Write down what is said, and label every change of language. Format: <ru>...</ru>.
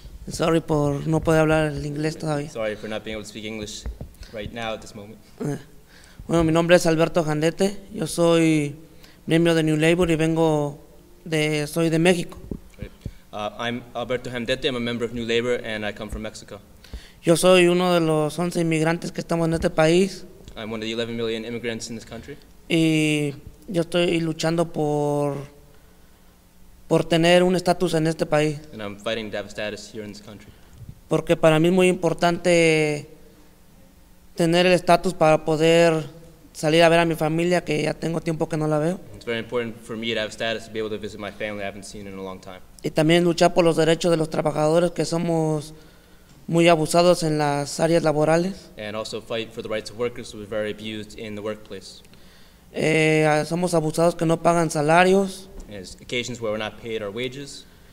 <es>Sorry por no poder hablar el inglés todavía.</es> <en>Sorry for not being able to speak English right now at this moment.</en> <es>Bueno, mi nombre es Alberto Jandete, yo soy miembro de New Labor y soy de México.</es> <en>Right. I'm Alberto Hamdete, I'm a member of New Labor, and I come from Mexico.</en> <es>Yo soy uno de los 11 inmigrantes que estamos en este país</es> <en>I'm one of the 11 million immigrants in this country,</en> <es>y yo estoy luchando por tener un estatus en este país,</es> <en>and I'm fighting to have a status here in this country.</en> <es>porque para mí es muy importante tener el estatus para poder salir a ver a mi familia, que ya tengo tiempo que no la veo,</es> <en>It's very important for me to have status to be able to visit my family I haven't seen in a long time.</en> <es>y también luchar por los derechos de los trabajadores, que somos muy abusados en las áreas laborales.</es> <en>And also fight for the rights of workers who are very abused in the workplace.</en> <es>Somos abusados que no pagan salarios,</es> <en>There's occasions where we're not paid our wages,</en>